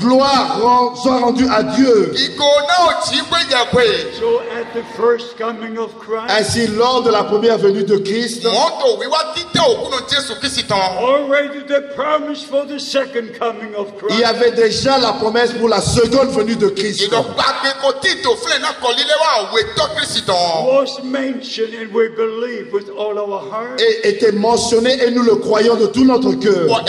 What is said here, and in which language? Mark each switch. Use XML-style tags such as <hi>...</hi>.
<fr>Gloire soit rendue à Dieu.</fr> <en>So at the first coming of Christ,</en> <fr>Ainsi, lors de la première venue de Christ,</fr> <en>already the promise for the second coming of</en> <fr>il</fr> <en>Christ</en> <fr>y avait déjà la promesse pour la seconde venue de Christ.</fr> <en>was mentioned, and we believe with all our heart.</en> <fr>Et était mentionné et nous le croyons de tout notre cœur.</fr>